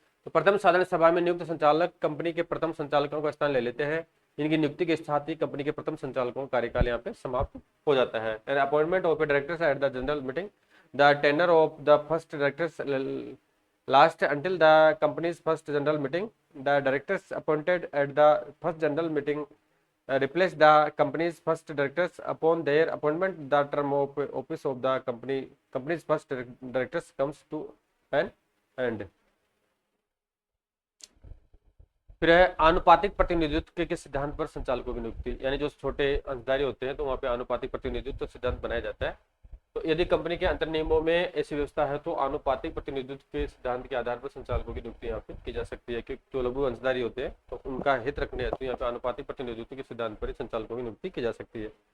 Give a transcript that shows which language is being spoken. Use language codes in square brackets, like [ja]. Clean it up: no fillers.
[hi] तो प्रथम साधारण सभा में नियुक्त संचालक कंपनी के प्रथम संचालकों का स्थान ले लेते हैं। इनकी नियुक्ति के साथ ही कंपनी के प्रथम संचालकों का कार्यकाल यहाँ पे समाप्त हो जाता है। [en] And appointment of a directors at the general meeting, the tenure of the first directors last until the company's first general meeting. The directors appointed at the first general meeting replace the company's first directors upon their appointment. The term of office of the company's first directors comes to an end. [hi] फिर है आनुपातिक प्रतिनिधित्व के सिद्धांत पर संचालकों की नियुक्ति, यानी जो छोटे अंशधारी होते हैं तो वहां पे आनुपातिक प्रतिनिधित्व सिद्धांत बनाया जाता है। तो यदि कंपनी के अंतर नियमों में ऐसी व्यवस्था है तो आनुपातिक प्रतिनिधित्व के सिद्धांत के आधार पर संचालकों की नियुक्ति यहाँ पे की जा सकती है, क्योंकि जो लघु अंशधारी होते हैं तो उनका हित रखने हेतु यहाँ पे आनुपातिक प्रतिनिधित्व के सिद्धांत पर संचालकों की नियुक्ति की जा सकती है।